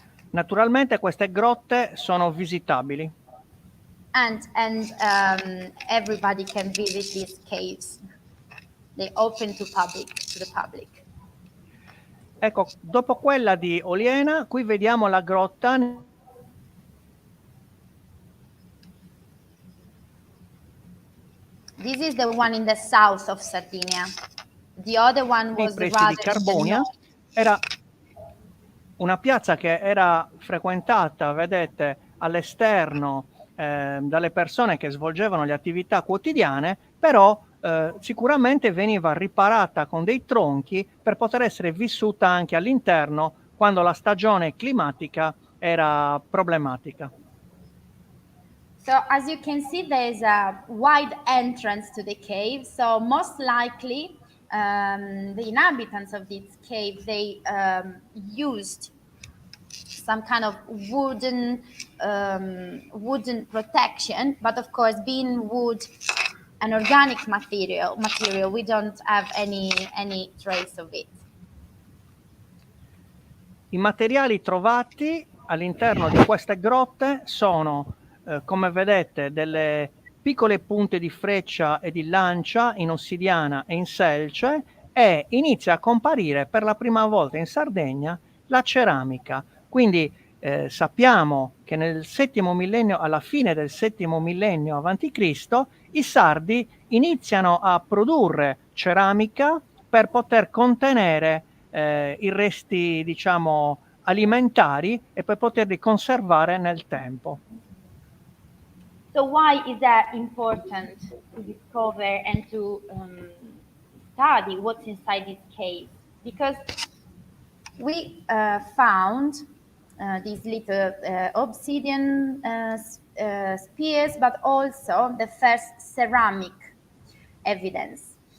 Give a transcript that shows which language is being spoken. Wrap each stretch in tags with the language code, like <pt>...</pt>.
<it>Naturalmente queste grotte sono visitabili.</it> <en>And everybody can visit these caves. They open to the public.</en> <it>Ecco, dopo quella di Oliena, qui vediamo la grotta.</it> <en>This is the one in the south of Sardinia. The other one was</en> <it>Nei pressi</it> <en>rather</en> <it>di Carbonia.</it> <en>in the north.</en> <it>Era una piazza che era frequentata, vedete, all'esterno dalle persone che svolgevano le attività quotidiane, però sicuramente veniva riparata con dei tronchi per poter essere vissuta anche all'interno quando la stagione climatica era problematica.</it> <en>So as you can see, there's a wide entrance to the cave. So most likely, the inhabitants of this cave, they used some kind of wooden protection. But of course, being wood an organic material, we don't have any trace of it.</en> <it>I materiali trovati all'interno di queste grotte sono come vedete delle piccole punte di freccia e di lancia in ossidiana e in selce, e inizia a comparire per la prima volta in Sardegna la ceramica. Quindi sappiamo che nel settimo millennio, alla fine del settimo millennio avanti Cristo, i sardi iniziano a produrre ceramica per poter contenere i resti, diciamo, alimentari e per poterli conservare nel tempo.</it> <en>So why is that important to discover and to study what's inside this cave? Because we found these little obsidian spears, but also the first ceramic evidence.</en>